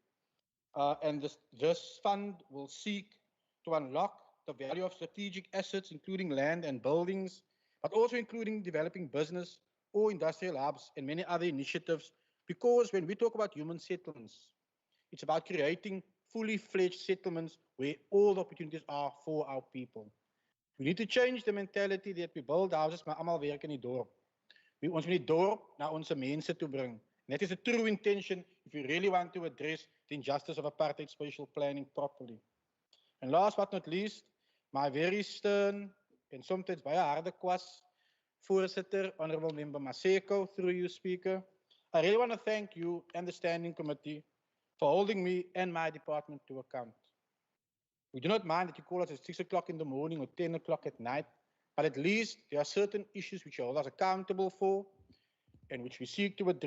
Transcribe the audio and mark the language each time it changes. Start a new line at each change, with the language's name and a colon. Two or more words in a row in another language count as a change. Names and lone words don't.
English: And this fund will seek to unlock the value of strategic assets, including land and buildings, but also including developing business or industrial hubs and many other initiatives. Because when we talk about human settlements, it's about creating fully fledged settlements where all the opportunities are for our people. We need to change the mentality that we build houses,
Afrikaans: maar almal werk in die dorp. Ons moet die dorp na ons mense toe bring.
English: And that is a true intention if we really want to address the injustice of apartheid spatial planning properly. And last but not least, my very stern and sometimes
Afrikaans: baie harde kwas, Voorsitter,
English: Honorable Member Maseko, through you, Speaker. I really want to thank you and the Standing Committee for holding me and my department to account. We do not mind that you call us at 6 o'clock in the morning or 10 o'clock at night, but at least there are certain issues which you hold us accountable for and which we seek to address.